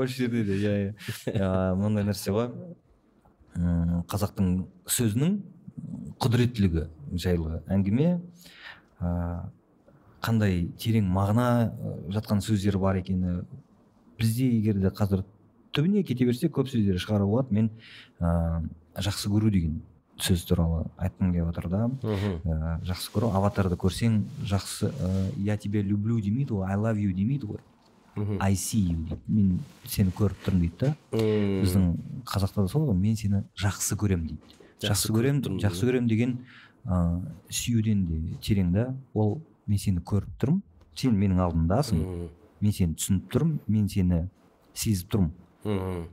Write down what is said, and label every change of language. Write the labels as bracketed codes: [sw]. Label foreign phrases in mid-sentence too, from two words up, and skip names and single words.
[kk] Осы жерде де, мынандай нәрсе ғой, қазақтың сөзінің құдіреттілігі жайлы әңгіме, қандай терең мағына жатқан сөздер бар екені. Бізде егер де қазір түбіне кете берсе көп сөздер шығару болады. Мен жақсы көру деген сөз туралы айтқым келіп отыр да. Жақсы көру, аватарды көрсең, жақсы, [ru] я тебя люблю [kk] демейді ғой, [en] I love you [kk] демейді ғой, [en] I see you [kk] дейді, мен сені көріп тұрмын дейді да. Біздің қазақта да сол ғой, мен сені жақсы көрем дейді. Жақсы көрем деген сүюден де терең да. Ол мен сені көріп тұрмын, сен менің алдымдасың, мен сені түсініп тұрмын, мен сені сезіп тұрмын.